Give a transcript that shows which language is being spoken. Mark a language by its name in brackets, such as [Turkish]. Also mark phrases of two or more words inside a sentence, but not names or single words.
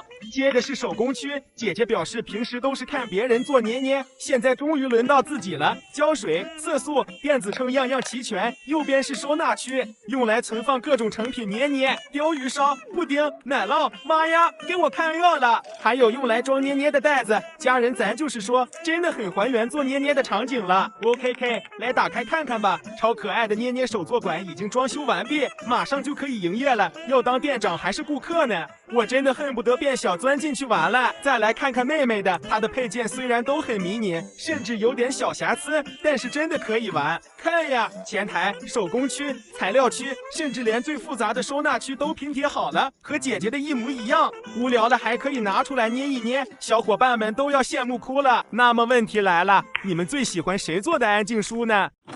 [Chinese] 接着是手工區，姐姐表示平時都是看別人做捏捏，現在終於輪到自己了。膠水、色素、電子秤樣樣齊全。右邊是收納區，用來存放各種成品捏捏、鯛魚燒、布丁、奶酪。媽呀，給我看餓了！還有用來裝捏捏的袋子，家人咱就是說，真的很還原做捏捏的場景了。OKK， 来打開看看吧，超可愛的捏捏手作館已經裝修完畢，馬上就可以營業了。要當店長還是顧客呢？我真的恨不得變小鑽進去玩了。再來看看妹妹的，她的配件雖然都很迷你，甚至有點小瑕疵，但是真的可以玩。看呀，前台、手工區、材料區，甚至連最複雜的收納區都拼貼好了，和姐姐的一模一樣。無聊了還可以拿出來捏一捏，小伙伴們都要羨慕哭了。那麼問題來了，你們最喜歡誰做的安靜書呢？